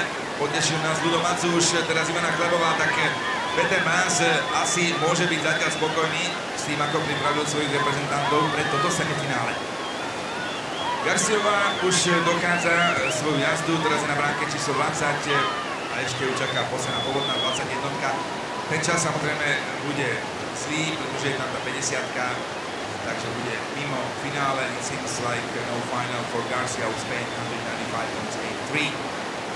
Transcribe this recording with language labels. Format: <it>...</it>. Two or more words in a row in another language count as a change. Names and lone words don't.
<sk>Potešil nás Ľudo Macúš, teraz Ivana Chlebová, tak Peter Maas asi môže byť zatiaľ spokojný s tým, ako pripravil svojich reprezentantov pre toto semifinále. Garciová už dochádza svoju jazdu, teraz je na bránke číslo 20 a ešte ju čaká posledná povodná 21. Ten čas samozrejme bude zlý, pretože je tam tá 50-ka, takže bude mimo finále.</sk> <en>It seems like no final for Garcia of Spain, 195.83.</en>